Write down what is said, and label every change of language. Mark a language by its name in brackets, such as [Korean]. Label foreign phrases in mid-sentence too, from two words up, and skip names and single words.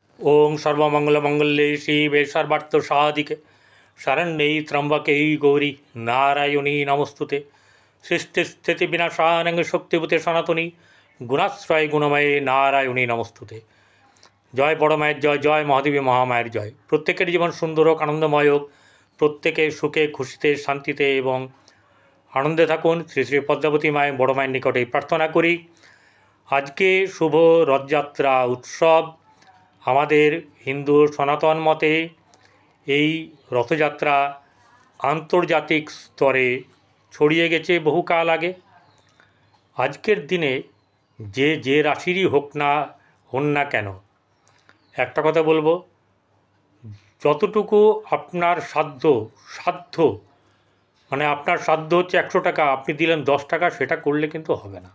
[Sanskrit] ओं सर्वमंगलमंगल्ये शिवे सर्वार्थसाधिके शरण्ये त्र्यंबके गौरी नारायणी नमस्तुते सृष्टिस्थितिविनाशानं शक्तिभूते सनातनी गुणाश्रय गुणमये नारायणी नमस्तुते। [Bangla] জয় বড় মায়ের জয়, জয় মহাদেবী মহামায়ের জয়। প্রত্যেকের জীবন সুন্দর হোক, আনন্দময় হোক, প্রত্যেকে সুখে খুশিতে শান্তিতে এবং আনন্দে থাকুন। শ্রী শ্রী পদ্মাবতী মা বড় মায়ের নিকটে প্রার্থনা করি। আজ কে শুভ রথযাত্রা উৎসব আমাদের হিন্দু সনাতন মতে এই রথযাত্রা আন্তর্জাতিক স্তরে ছড়িয়ে গেছে বহুকাল আগে। আজকের দিনে যে রাশিরই হন না কেন, একটা কথা বলবো, যতটুকু আপনার সাধ্য মানে আপনার সাধ্য হচ্ছে 100 টাকা, আপনি দিলেন 10 টাকা, সেটা করলে কিন্তু হবে না।